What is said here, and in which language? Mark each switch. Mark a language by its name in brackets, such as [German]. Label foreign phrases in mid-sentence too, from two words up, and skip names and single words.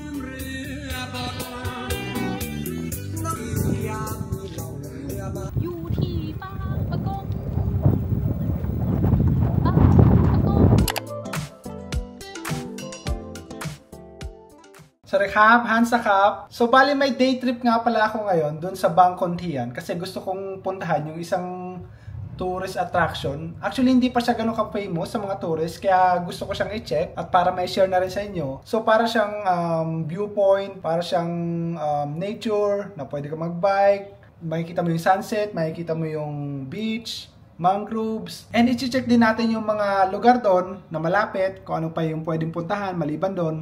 [Thai] อยู่ที่บางปะกง สวัสดีครับฮันส์ครับ [Filipino] So bali may [English] day trip [Filipino] nga pala ako ngayon dun sa Bangkon Tian kasi gusto kong puntahan yung isang [English] tourist attraction. [Filipino] Actually hindi pa siya ganun ka-famous sa mga tourists kaya gusto ko siyang i-check at para may share na rin sa inyo. So para siyang viewpoint, para siyang nature na pwede ka mag-bike, makikita mo yung sunset, makikita mo yung beach, mangroves, and i-check din natin yung mga lugar doon na malapit, kung ano pa yung pwedeng puntahan maliban doon.